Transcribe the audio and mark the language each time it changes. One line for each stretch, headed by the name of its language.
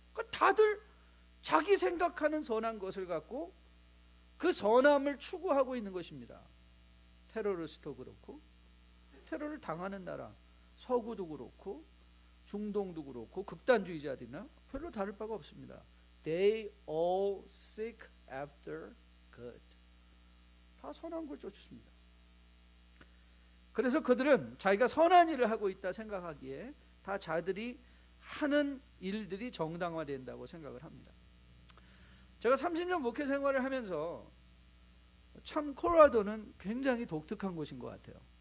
Korean: 다들 자기 생각하는 선한 것을 갖고 그 선함을 추구하고 있는 것입니다. 테러리스트도 그렇고 테러를 당하는 나라, 서구도 그렇고 중동도 그렇고 극단주의자들이나 별로 다를 바가 없습니다.
English: They all seek after good.
Korean: 다 선한 걸 쫓습니다. 그래서 그들은 자기가 선한 일을 하고 있다 생각하기에 다 자들이 하는 일들이 정당화된다고 생각을 합니다. 제가 30년 목회 생활을 하면서 참 콜로라도는 굉장히 독특한 곳인 것 같아요.